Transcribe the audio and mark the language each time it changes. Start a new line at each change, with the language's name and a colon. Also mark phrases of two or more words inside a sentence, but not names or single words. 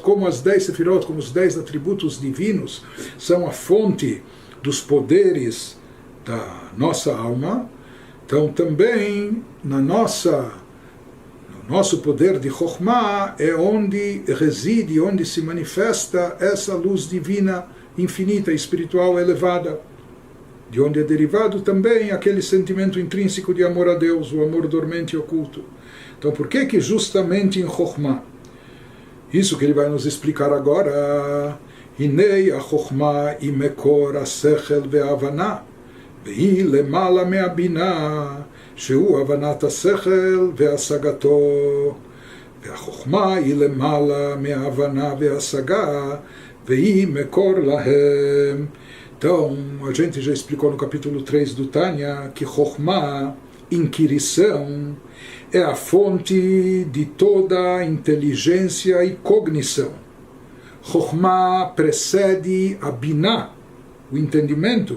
Portuguese: Como as 10 sefirot, como os 10 atributos divinos, são a fonte dos poderes da nossa alma, então também no nosso poder de Chokhmah é onde reside, onde se manifesta essa luz divina, infinita, espiritual, elevada, de onde é derivado também aquele sentimento intrínseco de amor a Deus, o amor dormente e oculto. Então por que justamente em Chokhmah? Isso que ele vai nos explicar agora.
Hebrew: הנה החכמה היא מקור השכל וההבנה והיא למעלה מהבינה שהוא הבנת השכל והשגתו, והחוכמה היא למעלה מההבנה וההשגה, והיא מקור להם.
Portuguese: Então, a gente já explicou no capítulo 3 do Tânia que Chokhmah, inquirição, é a fonte de toda inteligência e cognição. Chokhmah precede a Binah, o entendimento.